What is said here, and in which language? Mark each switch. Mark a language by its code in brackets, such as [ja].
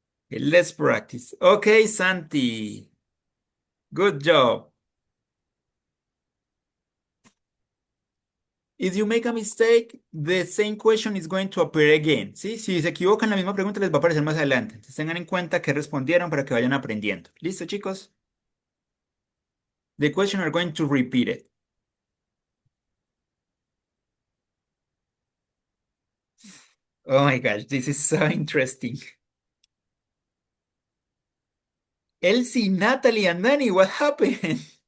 [en] Okay, let's practice. Okay, Santi. Good job. If you make a mistake, the same question is going to appear again. [es] ¿Sí? Si se equivocan, la misma pregunta les va a aparecer más adelante. Entonces tengan en cuenta que respondieron para que vayan aprendiendo. ¿Listo, chicos? [en] The question are going to repeat it. Oh my gosh, this is so interesting. Elsie, Natalie, and Danny, what happened?